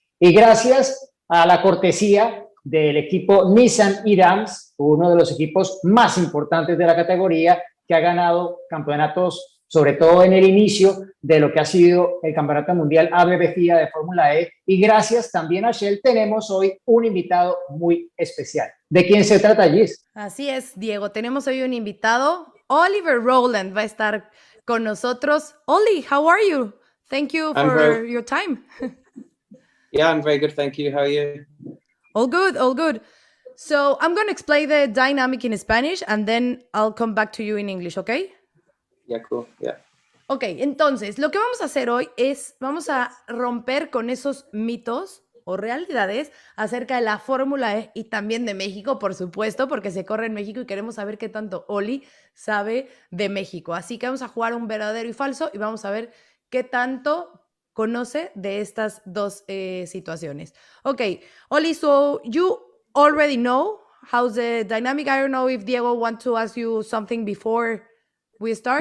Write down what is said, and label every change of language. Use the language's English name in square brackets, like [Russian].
[Spanish] Y gracias a la cortesía del equipo Nissan e.Dams, uno de los equipos más importantes de la categoría que ha ganado campeonatos sobre todo en el inicio de lo que ha sido el Campeonato Mundial ABB FIA de Fórmula E. Y gracias también a Shell tenemos hoy un invitado muy especial. ¿De quién se trata, Gis? Así es, Diego. Tenemos hoy un invitado. Oliver Rowland va a estar con nosotros. [English] Oli, how are you? Thank you for your time. Yeah, I'm very good, thank you. How are you? All good, all good. So I'm going to explain the dynamic in Spanish and then I'll come back to you in English, okay? Yeah, cool. Yeah. [Spanish] Ok, entonces, lo que vamos a hacer hoy es, vamos a romper con esos mitos o realidades acerca de la Fórmula E y también de México, por supuesto, porque se corre en México y queremos saber qué tanto Oli sabe de México. Así que vamos a jugar un verdadero y falso y vamos a ver qué tanto conoce de estas dos situaciones. [English] Ok, Oli, so you already know how's the dynamic. I don't know if Diego wants to ask you something before we start.